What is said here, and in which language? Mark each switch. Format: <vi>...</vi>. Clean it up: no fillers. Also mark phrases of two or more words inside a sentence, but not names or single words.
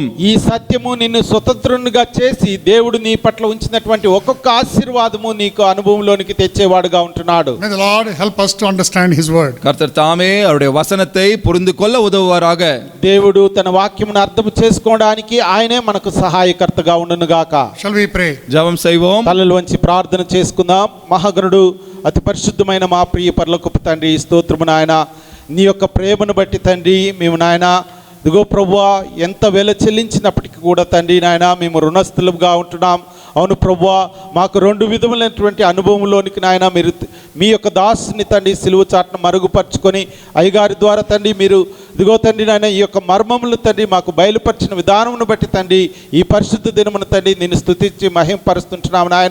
<te>ఈ సత్యము నిన్ను స్వతంత్రునిగా చేసి దేవుడు నీ పట్ల ఉంచినటువంటి ఒక్కొక్క ఆశీర్వాదము నీకు అనుభవంలోనికి తెచ్చేవాడుగా ఉంటున్నాడు.</te> <en>May the Lord help us to understand His word.</en> <ta>கர்த்தர் தாமே அவருடைய வசனத்தை புரிந்து கொள்ள உதவுவாராக.</ta> <te>దేవుడు తన వాక్యమును అర్థం చేసుకోవడానికి ఆయనే మనకు సహాయకర్తగా ఉండును గాక.</te> <en>Shall we pray?</en> <ta>ஜெபம் செய்வோம்.</ta> <te>తలలు వంచి ప్రార్థన చేసుకుందాం. మహాగణుడు అతి పరిశుద్ధమైన మా ప్రియ పరలోకపు తండ్రి, స్తోత్రము నాయన, నీ యొక్క ప్రేమను బట్టి తండ్రి మేము నాయన ఇదిగో ప్రభువా ఎంత వెల చెల్లించినప్పటికీ కూడా తండ్రి నాయన మేము రుణస్థులుగా ఉంటున్నాం. అవును ప్రభువా, మాకు 2 విధములైనటువంటి అనుభవంలోనికి నాయన మీరు మీ యొక్క దాసుని తండ్రి సిలువ చాటును మరుగుపరుచుకొని అయ్యగారి ద్వారా తండ్రి మీరు ఇదిగో తండ్రి నాయన ఈ యొక్క మర్మములు తండ్రి మాకు బయలుపరిచిన విధానమును బట్టి తండ్రి ఈ పరిశుద్ధ దినమును తండ్రి నిన్ను స్తుతించి మహింపరుస్తుంటున్నాము నాయన.</te>